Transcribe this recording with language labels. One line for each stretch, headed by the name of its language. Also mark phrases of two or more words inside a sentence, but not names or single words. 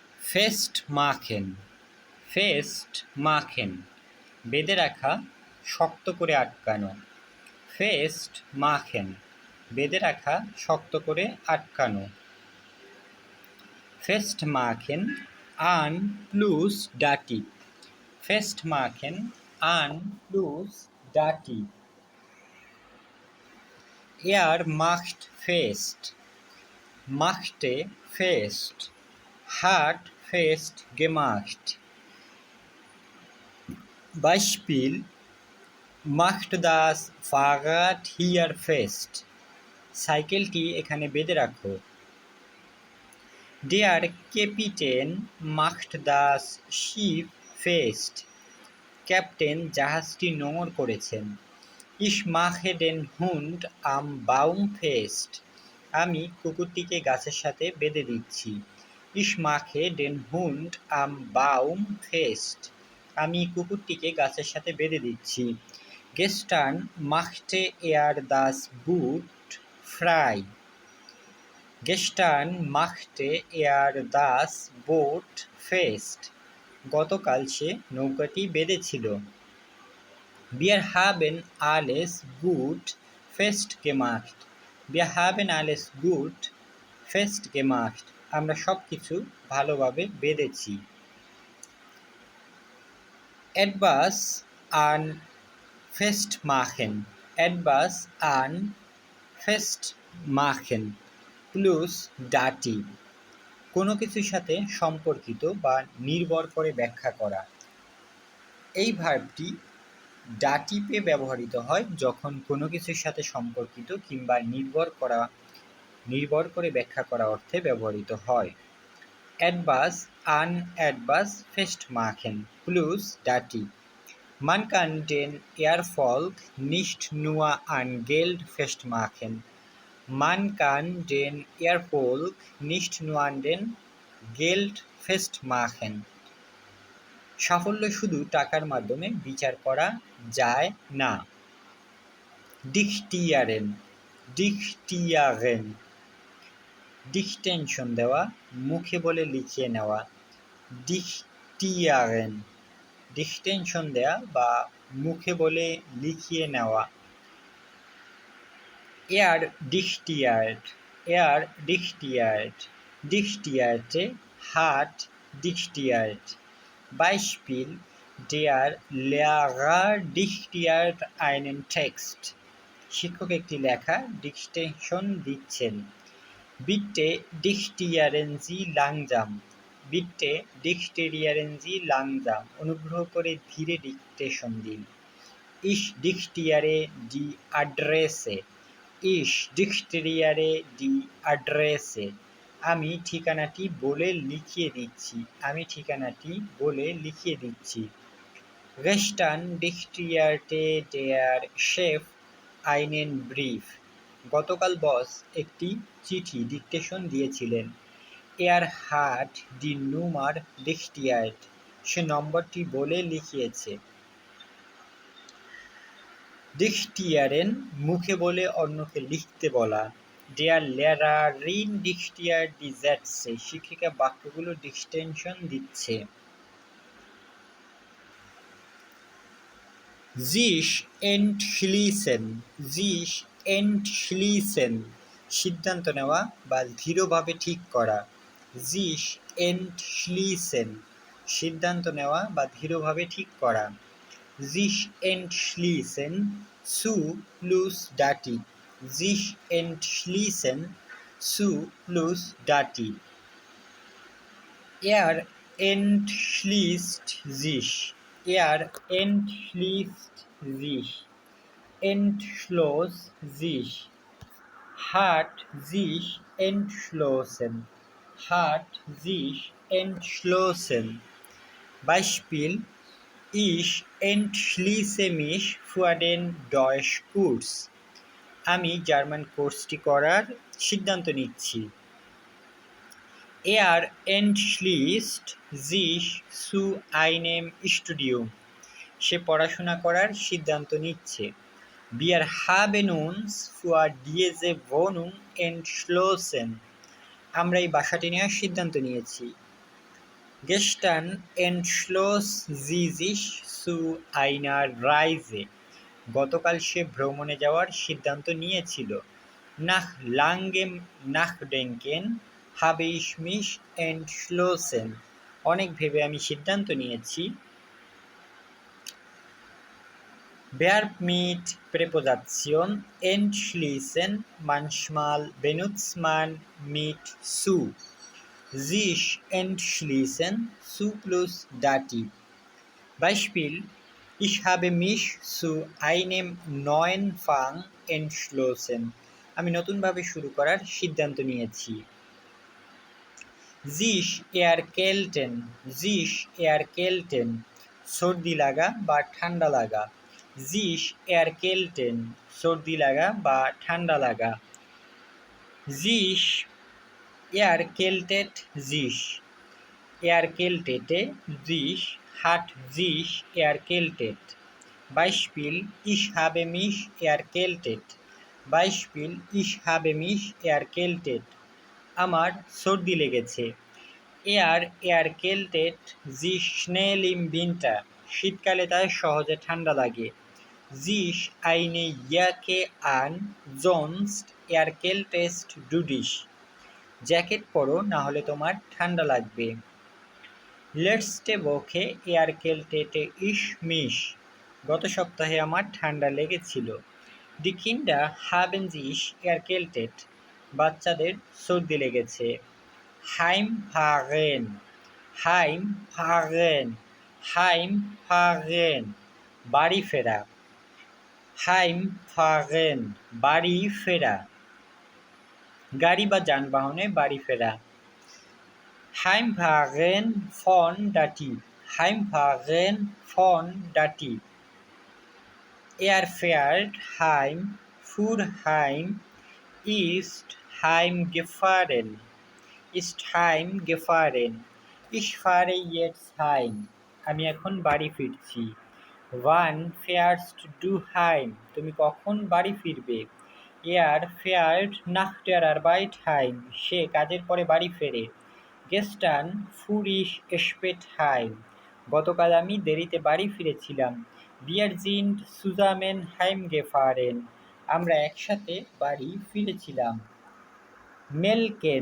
German: fest machen, fest machen,
Bangla: বেঁধে রাখা, শক্ত করে আটকানো।
German: fest machen,
Bangla: বেঁধে রাখা, শক্ত করে আটকানো।
German: fest machen an plus Dativ, fest machen an plus Dativ. Er macht fest, machte fest, hat fest gemacht. Beispiel: macht das Fahrrad hier fest.
Bangla: সাইকেলটি এখানে বেঁধে রাখো।
German: Der Kapitän macht das Schiff fest.
Bangla: ক্যাপ্টেন জাহাজটি নোঙর করেছেন।
German: Ich mache den Hund am Baum fest.
Bangla: আমি কুকুরটিকে গাছের সাথে বেঁধে দিচ্ছি।
German: Ich mache den Hund am Baum fest.
Bangla: আমি কুকুরটিকে গাছের সাথে বেঁধে দিচ্ছি।
German: Gestern machte er das Boot frei. Gestern machte er das Boot fest.
Bangla: গতকাল সে নৌকাটি বেঁধেছিল।
German: Wir haben alles gut festgemacht. Wir haben alles gut festgemacht.
Bangla: আমরা সব কিছু ভালোভাবে বেঁধেছি।
German: Etwas an festmachen. Etwas an festmachen plus Dativ,
Bangla: কোনো কিছুর সাথে সম্পর্কিত বা নির্ভর করে ব্যাখ্যা করা। এই ভার্বটি ডাটিপে ব্যবহৃত হয় যখন কোনো কিছুর সাথে সম্পর্কিত কিংবা নির্ভর করে ব্যাখ্যা করা অর্থে ব্যবহৃত হয়।
German: Etwas an etwas festmachen plus ডাটি। Man kann den Erfolg nicht nur an Geld festmachen. Man kann den Erfolg nicht nur an den Geld festmachen.
Bangla: সাফল্য শুধু টাকার মাধ্যমে বিচার করা যায় না। ডিকটিয়ারেন, ডিকটিয়ারেন, ডিকটেনশন দেওয়া, মুখে বলে লিখিয়ে নেওয়া। ডিকটিয়ারেন, ডিকটেনশন দেওয়া বা মুখে বলে লিখিয়ে নেওয়া।
German: Er diktiert, er diktiert, diktierte, hat diktiert. Beispiel: Der Lehrer diktiert einen Text.
Bangla: শিক্ষক একটি লেখা ডিকটেশন দিচ্ছেন।
German: Bitte diktieren Sie langsam. Bitte diktieren Sie langsam.
Bangla: অনুগ্রহ করে ধীরে ডিকটেশন দিন।
German: Ich diktiere die Adresse. Ich diktiere die Adresse.
Bangla: আমি ঠিকানাটি বলে লিখিয়ে দিচ্ছি। আমি ঠিকানাটি বলে লিখিয়ে দিচ্ছি।
German: Gestern diktierte der Chef einen Brief.
Bangla: গতকাল বস একটি চিঠি ডিকটেশন দিয়েছিলেন।
German: Er hat die Nummer diktiert.
Bangla: সে নম্বরটি বলে লিখিয়েছে। ডিকটিয়ারেন, মুখে বলে অন্যকে লিখতে বলা।
German: Der Lehrerin diktiert die Sätze.
Bangla: শিক্ষিকা বাক্যগুলো ডিকটেশন দিচ্ছে।
German: Sich entschließen, sich entschließen,
Bangla: সিদ্ধান্ত নেওয়া বা দৃঢ়ভাবে ঠিক করা।
German: Sich entschließen,
Bangla: সিদ্ধান্ত নেওয়া বা দৃঢ়ভাবে ঠিক করা।
German: Sich entschließen zu plus ডাটি। Sich entschließen zu plus ডাটি। Er entschließt sich, er entschließt sich, entschloss sich, hat sich entschlossen, hat sich entschlossen. Beispiel: Ich entschließe mich für den Deutschkurs.
Bangla: আমি জার্মান কোর্সটি করার সিদ্ধান্ত নিচ্ছি।
German: Er entschließt sich zu einem Studium.
Bangla: সে পড়াশোনা করার সিদ্ধান্ত নিচ্ছে।
German: Wir haben uns für diese Wohnung entschlossen.
Bangla: আমরা এই বাসাটি নেওয়ার সিদ্ধান্ত নিয়েছি।
German: Gestern entschloss sie sich zu einer Reise.
Bangla: গতকাল সে ভ্রমণে যাওয়ার সিদ্ধান্ত নিয়েছিল।
German: Nach langem Nachdenken habe ich mich entschlossen.
Bangla: অনেক ভেবে আমি সিদ্ধান্ত নিয়েছি।
German: Verb mit Präposition entschließen. Manchmal benutzt man mit zu. Sich entschließen zu plus Dativ. Beispiel: Ich habe mich zu einem neuen Fang entschlossen.
Bangla: আমি নতুনভাবে শুরু করার সিদ্ধান্ত নিয়েছি।
German: Sich erkälten. Sich erkälten.
Bangla: সর্দি লাগা বা ঠান্ডা লাগা।
German: Sich erkälten.
Bangla: সর্দি লাগা বা ঠান্ডা লাগা।
German: Sich erkältet sich. Erkältete sich, hat sich erkältet. Beispiel: Ich habe mich erkältet. Beispiel: Ich habe mich erkältet.
Bangla: আমার সর্দি লেগেছে।
German: erkältet sich schnell im Winter.
Bangla: শীতকালে তার সহজে ঠান্ডা লাগে।
German: Sich eine Jacke an, sonst erkältest du dich.
Bangla: জ্যাকেট পরো, না হলে তোমার ঠান্ডা লাগবে।
German: Letzte Woche erkältete ich mich.
Bangla: গত সপ্তাহে আমার ঠান্ডা লেগেছিল।
German: Die Kinder haben sich erkältet.
Bangla: বাচ্চাদের সর্দি লেগেছে। Heimfahren.
German: Heimfahren. Heimfahren.
Bangla: বাড়ি ফেরা। Heimfahren. বাড়ি ফেরা। গাড়ি বা যানবাহনে বাড়ি ফেরা।
German: Heimfahren von Dativ. Heimfahren von Dativ. Er fährt heim, fuhr heim, ist heimgefahren. Ist heimgefahren. Ich fahre jetzt heim.
Bangla: আমি এখন বাড়ি ফিরছি।
German: Wann fährst du heim?
Bangla: তুমি কখন বাড়ি ফিরবে?
German: Er fährt nach der Arbeit heim.
Bangla: সে কাজের পরে বাড়ি ফেরে।
German: Gestern fuhr ich spät heim.
Bangla: গতকাল আমি দেরিতে বাড়ি ফিরেছিলাম।
German: Wir sind zusammen heimgefahren.
Bangla: আমরা একসাথে বাড়ি ফিরেছিলাম। Melken.